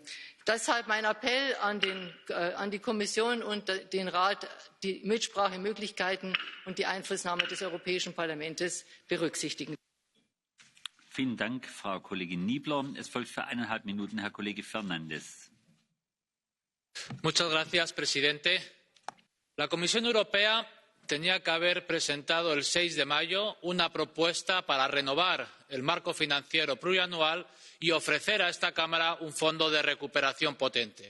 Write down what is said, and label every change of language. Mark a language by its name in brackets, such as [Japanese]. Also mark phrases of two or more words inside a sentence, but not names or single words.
[German] Deshalb mein Appell an die Kommission und den Rat, die Mitsprachemöglichkeiten und die Einflussnahme des Europäischen Parlaments berücksichtigen. Vielen Dank, Frau Kollegin Niebler. Es folgt für 1,5 Minuten Herr Kollege Fernandes. [Spanish] Muchas gracias, presidente. La Comisión Europea tenía que haber presentado el 6 de mayo una propuesta para renovar el marco financiero plurianual y ofrecer a esta Cámara un fondo de recuperación potente.